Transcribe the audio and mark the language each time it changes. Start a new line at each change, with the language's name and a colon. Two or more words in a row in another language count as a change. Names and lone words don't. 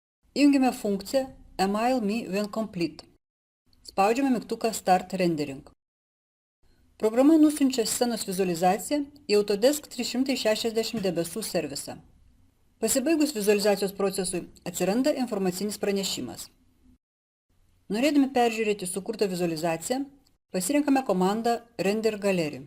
Lithuanian: Įjungiame funkciją
English: Email me when complete.
Lithuanian: Spaudžiame mygtuką
English: Start rendering.
Lithuanian: Programa nusiunčia scenos vizualizaciją į Autodesk 360 debesų servisą. Pasibaigus vizualizacijos procesui atsiranda informacinis pranešimas. Norėdami peržiūrėti sukurtą vizualizaciją, pasirenkame komandą
English: Render Gallery.